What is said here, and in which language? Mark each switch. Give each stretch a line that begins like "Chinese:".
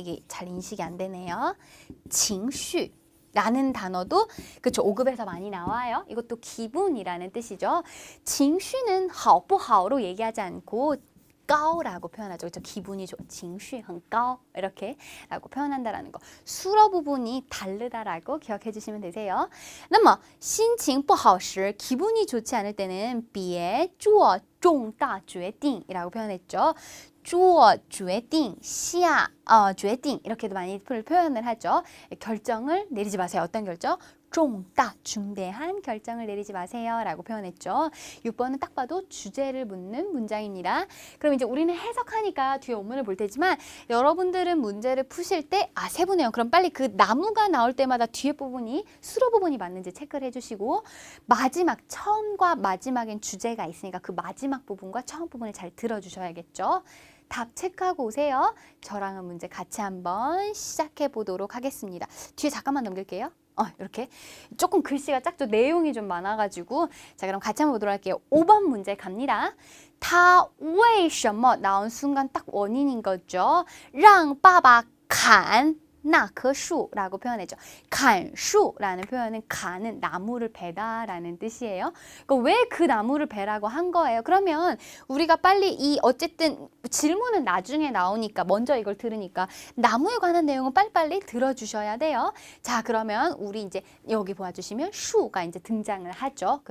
Korean: 이게 잘 인식이 안 되네요. 情绪 라는 단어도 그쵸 5급에서 많이 나와요. 이것도 기분이라는 뜻이죠. 情绪는
Chinese: 好不好
Korean: 로 얘기하지 않고高라고 표현하죠. 그렇죠? 기분이 좋은
Chinese: 情绪很高
Korean: 이렇게 라고 표현한다라는 거. 수러 부분이 다르다라고 기억해 주시면 되세요.
Chinese: 那么心情不好时
Korean: 기분이 좋지 않을 때는
Chinese: 别做重大决定
Korean: 이라고 표현했죠.
Chinese: 做决定下决定
Korean: 이렇게도 많이 표현을 하죠. 결정을 내리지 마세요. 어떤 결정? 重大 중대한 결정을 내리지 마세요 라고 표현했죠. 6번은 딱 봐도 주제를 묻는 문장입니다. 그럼 이제 우리는 해석하니까 뒤에 원문을 볼 테지만 여러분들은 문제를 푸실 때 세부 내용 그럼 빨리 그 나무가 나올 때마다 뒤에 부분이 수로 부분이 맞는지 체크를 해주시고 마지막 처음과 마지막엔 주제가 있으니까 그 마지막 부분과 처음 부분을 잘 들어주셔야겠죠. 답 체크하고 오세요. 저랑은 문제 같이 한번 시작해 보도록 하겠습니다. 뒤에 잠깐만 넘길게요. 이렇게 조금 글씨가 작죠. 내용이 좀 많아가지고 자 그럼 같이 한번 보도록 할게요. 5번 문제 갑니다.
Chinese: 他为什么
Korean: 나온 순간 딱 원인인 거죠.
Chinese: 让爸爸砍那棵树
Korean: 라고 표현했죠. 砍树라는 표현은砍은 나무를 베다 라는 뜻이에요. 그러니까 왜 그 나무를 베라고 한 거예요? 그러면 우리가 빨리 이 어쨌든 질문은 나중에 나오니까 먼저 이걸 들으니까 나무에 관한 내용은 빨리빨리 들어주셔야 돼요. 자 그러면 우리 이제 여기 보아주시면 슈가 이제 등장을 하죠.